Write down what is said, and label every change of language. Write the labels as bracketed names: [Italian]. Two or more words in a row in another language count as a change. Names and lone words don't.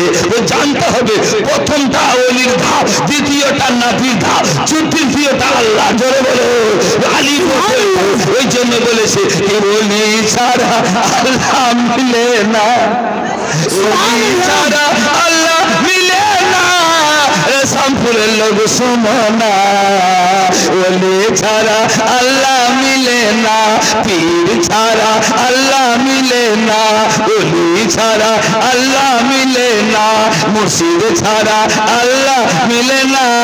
[Bangla] জানতে হবে প্রথমটা ওলির ধাপ, দ্বিতীয়টা নবীর ধাপ, তৃতীয়টা আল্লাহ। জোরে বলো আলী। ওই জন্য বলেছে ওলি ছাড়া আল্লাহ মিলে না, ওলি ছাড়া আল্লাহ মিলে না। रामपुर [Hindi] लोग सुनो ना, [Bangla] ওলে ছাড়া আল্লাহ মিলে না, পীর ছাড়া আল্লাহ মিলে না, ওলী ছাড়া আল্লাহ মিলে না, মুর্শিদ ছাড়া আল্লাহ মিলে না।